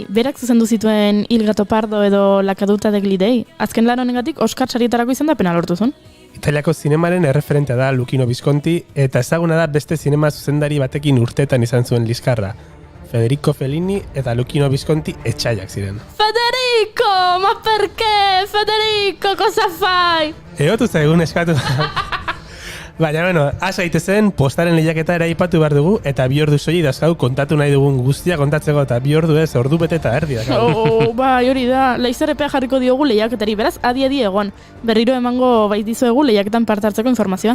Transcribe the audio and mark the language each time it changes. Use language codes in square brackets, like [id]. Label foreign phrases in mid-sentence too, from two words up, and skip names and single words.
[eu] Berak zuzendu zituen Il Gato Pardo edo La Caduta de Glidei. Azken lan honengatik Oscar sarietarako izendapena lortu zuen. Italiako zinemaren erreferentea da Luchino Visconti eta ezaguna da beste zinema zuzendari batekin urtetan izan zuen liskarra. Federico Fellini eta Luchino Visconti etxaiak ziren. [it] Federico! Ma perché? Federico, cosa fai? [eu] Egotu zaigun eskatu. Baina, asa zen postaren lehiaketa ere aipatu behar dugu eta 2 ordu soilik dazkau kontatu nahi dugun guztia kontatzeko eta 2 ordu ez, ordu bete eta erdi dakau. Bai, hori da. Laizzer epea jarriko diogu lehiaketari, beraz, adi egon. Berriro emango dizuegu lehiaketan parte hartzeko informazioa.